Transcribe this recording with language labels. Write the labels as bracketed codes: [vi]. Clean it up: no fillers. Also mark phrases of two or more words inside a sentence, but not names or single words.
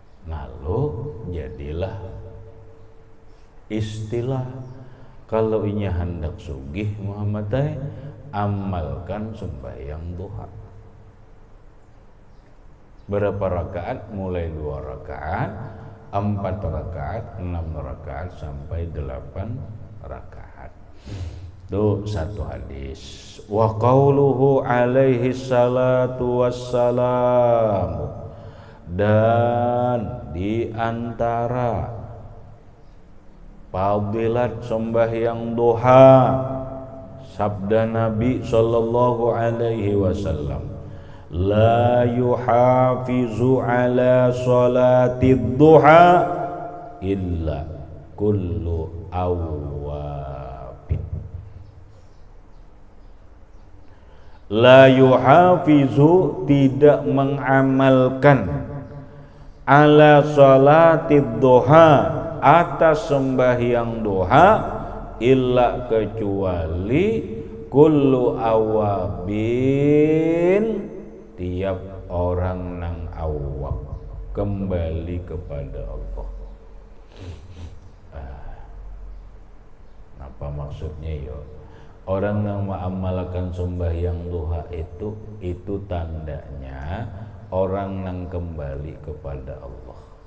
[bjn] Lalu jadilah Istilah kalau inya hendak sugih Muhammad amalkan sembahyang duha. [id] Berapa rakaat? Mulai 2 rakaat, 4 rakaat, 6 rakaat sampai 8 rakaat. Itu satu hadis. [ar] وقوله عليه الصلاة والسلام, [id] dan di antara fadilat sembahyang duha sabda Nabi [ar] صلى الله عليه وسلم, لا يحافظ على صلاة الضحى إلا كل أواب. لا يحافظ, [bjn] tidak mengamalkan, [ar] على صلاة الضحى, [bjn] atas sembahyang duha, illa kecuali [ar] كل أواب, [bjn] tiap orang nang awab kembali kepada Allah. [id] Apa maksudnya yo? Orang yang mengamalkan sembahyang duha itu tandanya orang yang kembali kepada Allah.